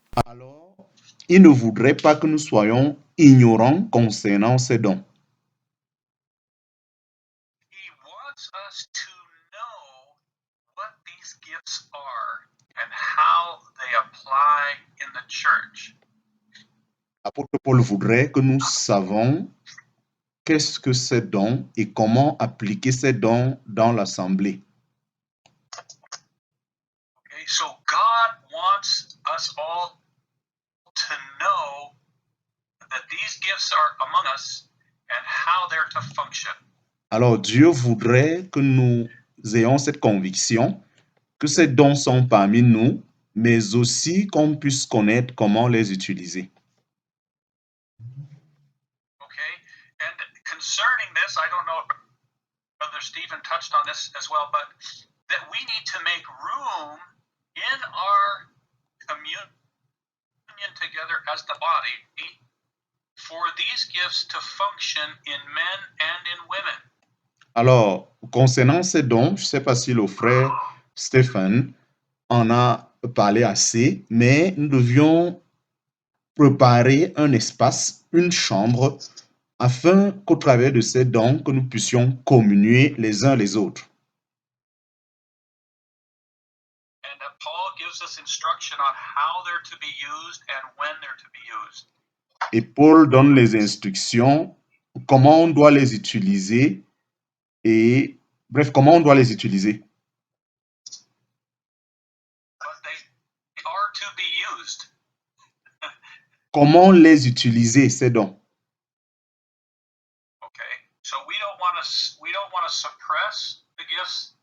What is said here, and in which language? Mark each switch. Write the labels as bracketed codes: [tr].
[fr] Alors, il ne voudrait pas que nous soyons ignorants concernant ces dons. [en] He wants us to know what these gifts are and how they apply in the church. [fr] L'apôtre Paul voudrait que nous savions qu'est-ce que ces dons et comment appliquer ces dons dans l'assemblée. [en] Okay, so God wants us all to know that these gifts are among us and how they're to function. [fr] Alors Dieu voudrait que nous ayons cette conviction que ces dons sont parmi nous, mais aussi qu'on puisse connaître comment les utiliser. [en] Okay, and concerning this, I don't know if Brother Stephen touched on this as well, but that we need to make room in our communion together as the body for these gifts to function in men and in women. [fr] Alors, concernant ces dons, je ne sais pas si le frère Stéphane en a parlé assez, mais nous devions préparer un espace, une chambre, afin qu'au travers de ces dons, que nous puissions communier les uns les autres. [en] And that Paul gives us instruction on how they're to be used and when they're to be used. [fr] Et Paul donne les instructions, comment on doit les utiliser, et bref, comment on doit les utiliser. [en] But they are to be used. [fr] Comment les utiliser, ces dons. [en] Okay, so we don't want to suppress the gifts.